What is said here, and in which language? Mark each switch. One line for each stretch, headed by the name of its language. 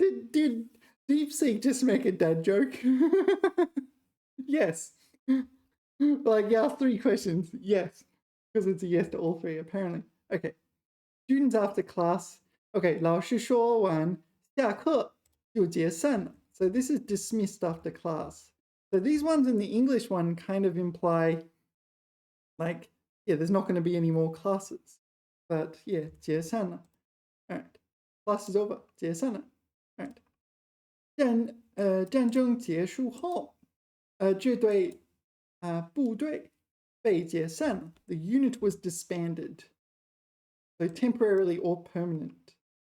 English: Did DeepSeek just make a dad joke? Yes. Like, yeah, 3 questions. Yes. Because it's a yes to all 3, apparently. Okay. Students after class.
Chinese: Okay, 老师说完下课就解散了.
English: So this is dismissed after class. So these ones in the English one kind of imply, like, yeah, there's not going to be any more classes. But yeah, 解散了. All right. Class is over. 解散了.All right.
Chinese: 战争结束后，这队部队被解散了.
English: The unit was disbanded. So temporarily or permanent.